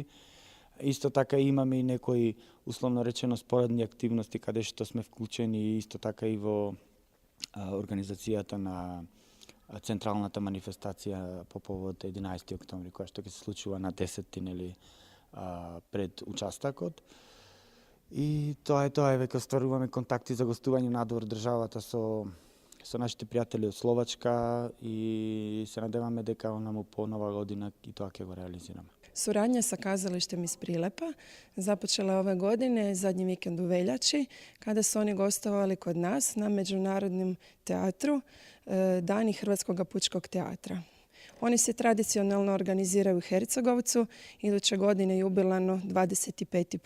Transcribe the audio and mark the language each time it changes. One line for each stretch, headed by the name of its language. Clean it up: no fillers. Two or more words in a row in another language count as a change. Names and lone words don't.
Macedonian: Исто така имаме и некои условно речено споредни активности каде што сме вклучени исто така и во организацијата на централната манифестација по повод 11 октомври која што ќе се случува на 10 пред участакот. И тоа е веќе остваруваме контакти за гостување надвор државата со нашите пријатели од Словачка и се надеваме дека онаму по нова година и тоа ќе го реализираме.
Croatian: Suradnja sa kazalištem iz Prilepa započela je ove godine, zadnji vikend u veljači, kada su oni gostovali kod nas na Međunarodnom teatru Dani Hrvatskog pučkog teatra. Oni se tradicionalno organiziraju u Hercegovcu, iduće godine jubilarno 25.